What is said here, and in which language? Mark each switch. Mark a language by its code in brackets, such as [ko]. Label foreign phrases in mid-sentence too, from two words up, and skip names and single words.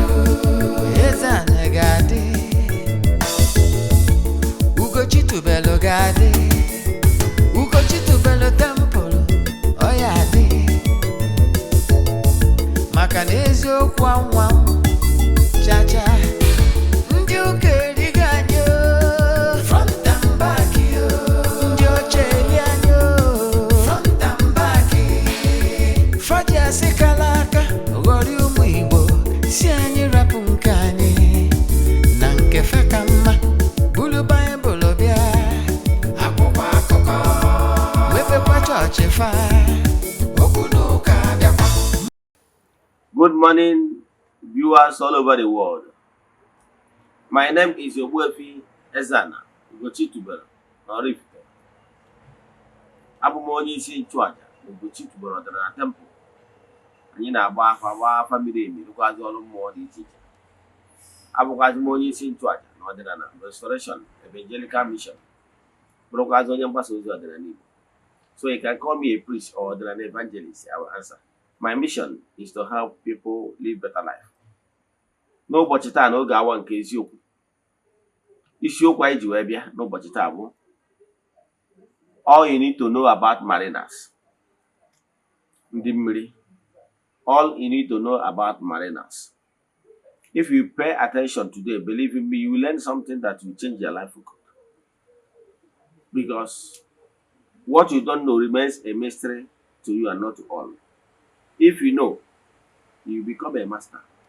[ig] Eze-Ana ga-adị, Ugochitubelu ga-adị, Ugochitubelu temple ọ ya adị, maka na eziokwu anwa chacha. Ndị ụka erighị anyị [en] front and back, [ig] ndị oche eri anyị [en] front and back. [ig] Fọdụ asị kala aka ghọrị ụmụ Igbo, si anyị rapụ nke anyị na nke fe ka mma. Bulu Baịbụl bịa, akwụkwọ akụkọ, mepekwa chọọchị fa, okwu n'ụka bịakwa. [en] Good morning, viewers all over the world. My name is Ogbuefi Eze-Ana Ugochitubelu Oraifite. [ig] Abụ m onye isi nchụaja Ugochitubelu ọdịnala temple. Anyị na-agba afa miri emi, rụkwazi ọrụ mmụọ dị iche iche. Abụkwazi m onye isi nchụaja na ọdịnala Restoration Evangelical Mission, bụrụkwazi onye mgbasa ozi ọdịnala Igbo. [en] So you can call me a priest or ọdịnala evangelist, I will answer. My mission is to help people live better life. [ig] N'ụbọchị taa n'oge awa nke eziokwu, isiokwu anyị ji wee bịa n'ụbọchị taa bụ [en] all you need to know about mariners. [ig] Ndị mmiri. [en] All you need to know about mariners. If you pay attention today, believe in me, you will learn something that will change your life for good. Because what you don't know remains a mystery to you and not to all. If you know, you become a master.